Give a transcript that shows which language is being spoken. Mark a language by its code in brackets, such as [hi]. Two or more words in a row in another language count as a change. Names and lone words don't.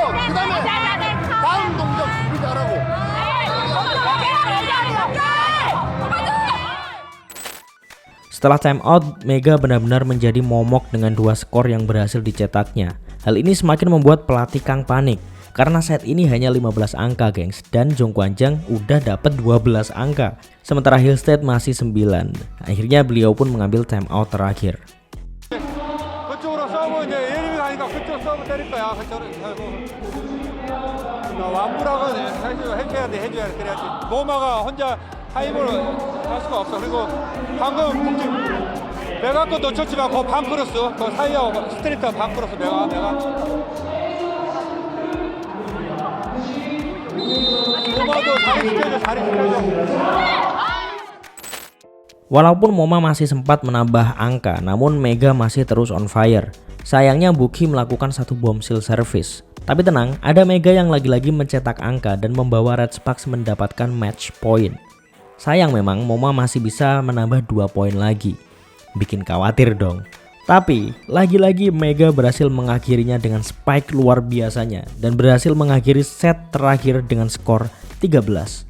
[ko] 그 다음에 다음 동작 준비 잘하고. [id] Setelah [en] time out, [id] Mega benar-benar menjadi momok dengan 2 skor yang berhasil dicetaknya. Hal ini semakin membuat pelatih Kang panik karena set ini hanya 15 angka gengs, dan Zhongguanzhang udah dapat 12 angka sementara Hillstead masih 9. Akhirnya beliau pun mengambil [en] time out [id] terakhir. [ko] 그쪽으로 서브 이제 예림이 가니까 그쪽 서브 때릴 거야. 그쪽으로 완불하고 해줘야 돼. 그래야지. 모마가 혼자 하이볼 할 수가 없어. 그리고 방금 메가 거 놓쳤지만 그 반크로스 그 사이하고 스트레이트 반크로스 메가 모마도 잘해줘야죠. [id] Walaupun Moma masih sempat menambah angka, namun Mega masih terus [en] on fire. [id] Sayangnya Buki melakukan 1 [en] bombshell service. [id] Tapi tenang, ada Mega yang lagi-lagi mencetak angka dan membawa Red Sparks mendapatkan [en] match point. [id] Sayang memang Moma masih bisa menambah 2 poin lagi. Bikin khawatir dong. Tapi lagi-lagi Mega berhasil mengakhirinya dengan spike luar biasanya dan berhasil mengakhiri set terakhir dengan skor 13-15.